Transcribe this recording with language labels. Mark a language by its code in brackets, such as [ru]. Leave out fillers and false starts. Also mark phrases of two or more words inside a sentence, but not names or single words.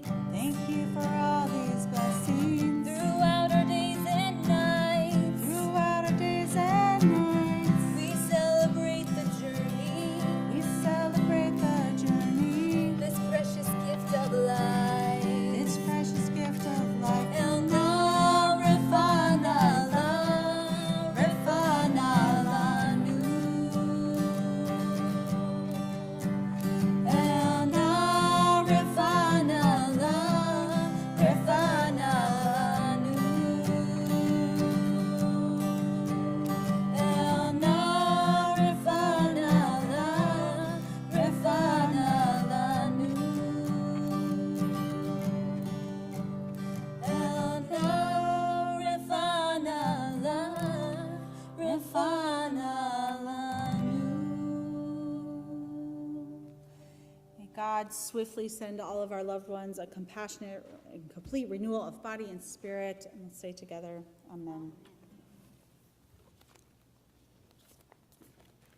[en] Thank you for all these blessings. Throughout our days and nights, Throughout our days and nights, we celebrate the journey, we celebrate the journey. this precious gift of life. This precious gift of life. [he] אל נא רפא נא, רפא נא לנו. אל נא רפא נא, רפא נא לנו. אל נא רפא נא, רפא נא לנו. אל נא רפא נא, רפא נא לנו. [en] May God swiftly send all of our loved ones a compassionate and complete renewal of body and spirit. And let's say together, Amen.